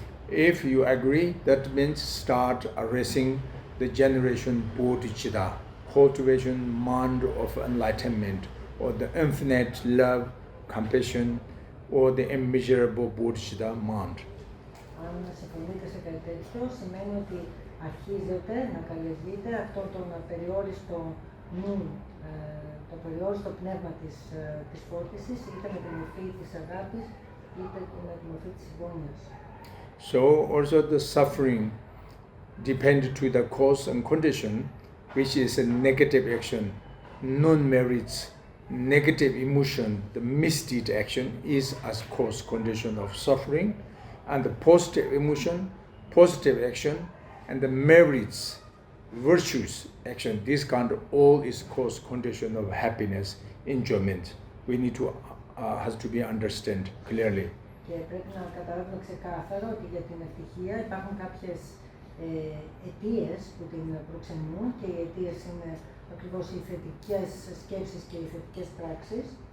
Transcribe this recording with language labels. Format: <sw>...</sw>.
<en>If you agree, that means start erasing the generation bodhicitta, cultivation mind of enlightenment, or the infinite love, compassion, or the immeasurable bodhicitta mind.</en> <el>Αν συμφωνείτε σε κάτι τέτοιο, σημαίνει ότι αρχίζετε να καλλιεργείτε αυτό τον απεριόριστο νου, το περιόριστο πνεύμα της φώτισης, είτε με τη μορφή της αγάπης, είτε με τη μορφή της συμπόνιας.</el> <en>So also the suffering depends to the cause and condition, which is a negative action, non-merits, negative emotion, the misdeed action is as cause condition of suffering, and the positive emotion, positive action, and the merits, virtues action, this kind of all is cause condition of happiness, enjoyment. We need to has to be understand clearly.</en> <el>Και πρέπει να καταλάβουμε ξεκάθαρα ότι για την ευτυχία υπάρχουν κάποιες αιτίες που την προξενούν και οι αιτίες είναι ακριβώς οι θετικές σκέψεις και οι θετικές πράξεις.</el>